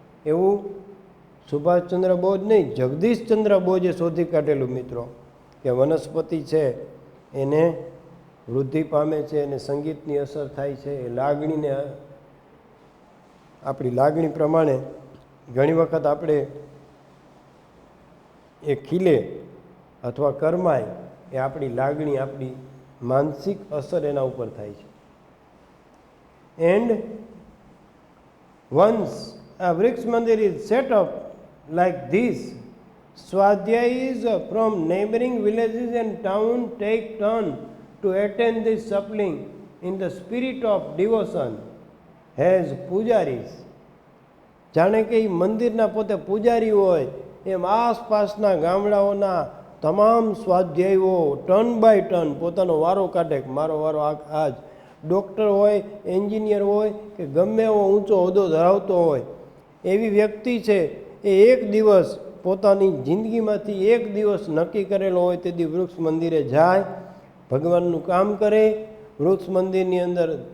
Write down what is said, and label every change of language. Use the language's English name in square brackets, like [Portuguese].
[Gujarati] એવું સુભાષચંદ્ર બોઝ નહીં, જગદીશચંદ્ર બોઝે શોધી કાઢેલું મિત્રો, કે વનસ્પતિ છે એને વૃદ્ધિ પામે છે અને સંગીતની અસર થાય છે. એ લાગણીને, આપણી લાગણી પ્રમાણે ઘણી વખત આપણે એ ખીલે અથવા કરમાય, એ આપણી લાગણી, આપણી માનસિક અસર એના ઉપર થાય છે. And once [English] a Vriks Mandir is set up like this, Swadhyayis from neighboring villages and towns take turn to attend this sapling in the spirit of devotion as pujaris. [Gujarati] જાણે કે એ મંદિરના પોતે પૂજારી હોય એમ આસપાસના ગામડાઓના તમામ સ્વાધ્યાયીઓ [English] turn by turn [Gujarati] પોતાનો વારો કાઢે કે મારો વારો આજ. ડૉક્ટર હોય, એન્જિનિયર હોય કે ગમે એવો ઊંચો હોદ્દો ધરાવતો હોય, એવી વ્યક્તિ છે એ એક દિવસ પોતાની જિંદગીમાંથી એક દિવસ નક્કી કરેલો હોય તેથી વૃક્ષ મંદિરે જાય, ભગવાનનું કામ કરે, વૃક્ષ મંદિરની અંદર